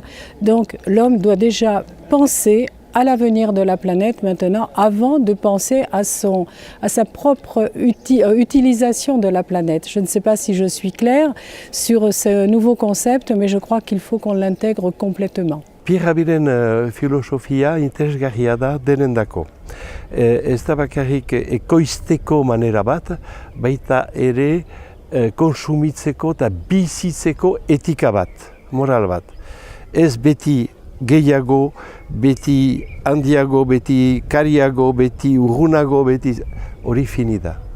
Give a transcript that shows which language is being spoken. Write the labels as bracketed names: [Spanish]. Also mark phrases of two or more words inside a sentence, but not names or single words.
[French] Donc l'homme doit déjà penser à l'avenir de la planète maintenant, avant de penser à sa propre utilisation de la planète. Je ne sais pas si je suis claire sur ce nouveau concept, mais je crois qu'il faut qu'on l'intègre complètement. [Basque] Pierre-Abiren filosofia interesgarria da denendako. Ez da bakarrik ekoizteko manera bat, baita ere konsumitzeko eta bizitzeko etika bat, moral bat. Ez beti gehiago, beti handiago, beti kariago, beti urrunago, beti hori finida.